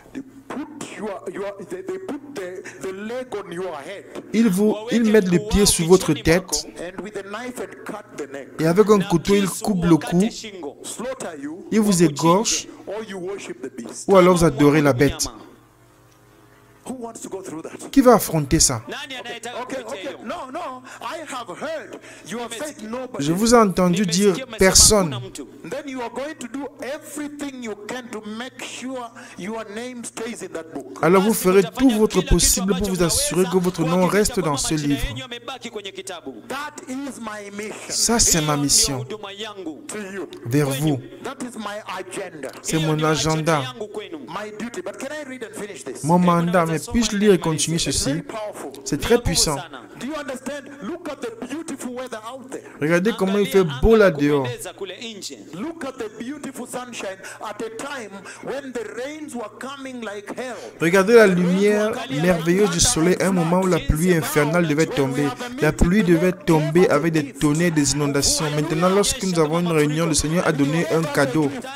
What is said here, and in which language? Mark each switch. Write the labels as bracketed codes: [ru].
[en] they put they put the leg on your head [fr] ils mettent les pieds sur votre tête [en] and with a knife and cut the neck, [fr] et avec un couteau, ils coupent le cou, [en] slaughter you, [fr] ils vous égorgent [en] or you worship the beast. [fr] ou alors vous adorez la bête. [en] Who wants to go through that? [fr] Qui va affronter ça? [en] Okay. No, I have heard your faith nobody. [fr] Je vous ai entendu dire personne. [en] Then you are going to do everything you can to make sure your name stays in that book. [fr] Alors vous ferez tout votre possible pour vous assurer que votre nom reste dans ce livre. [en] That is my mission [fr] Ça, c'est ma mission [en] to you. [fr] vers vous. [en] That is my agenda, [fr] C'est mon agenda, [en] my duty. But can I read and finish this? [fr] mon mandat. Mais puis-je lire et continuer ceci? [en] Very powerful. [fr] C'est très puissant. [en] Do you understand? Look at the beautiful weather out there. [fr] Regardez comment il fait beau là dehors. [en] Look at the beautiful sunshine at a time when the rains were coming like hell. [fr] Regardez la lumière merveilleuse du soleil à un moment où la pluie infernale devait tomber. La pluie devait tomber avec des tonnerres, des inondations. Maintenant, lorsque nous avons une réunion, le Seigneur a donné un cadeau.